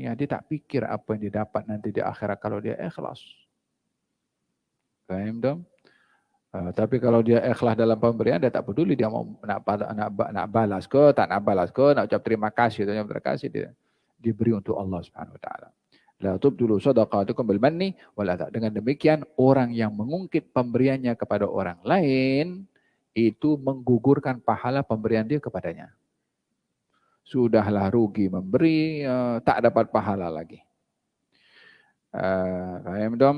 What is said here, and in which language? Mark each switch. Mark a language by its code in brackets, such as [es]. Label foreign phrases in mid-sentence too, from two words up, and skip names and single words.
[ms] Dia tak pikir apa yang dia dapat nanti di akhirat kalau dia ikhlas. Faham dong? Tapi kalau dia ikhlas dalam pemberian, dia tak peduli dia mau nak balas ke, tak nak balas ke, nak ucap terima kasih atau terima kasih, dia diberi untuk Allah [ar] سبحانه وتعالى. لا تبطلوا صدقاتكم بالمن والأذى. [ms] Dengan demikian orang yang mengungkit pemberiannya kepada orang lain itu menggugurkan pahala pemberian dia kepadanya. Sudahlah rugi memberi, tak dapat pahala lagi. Faham dong?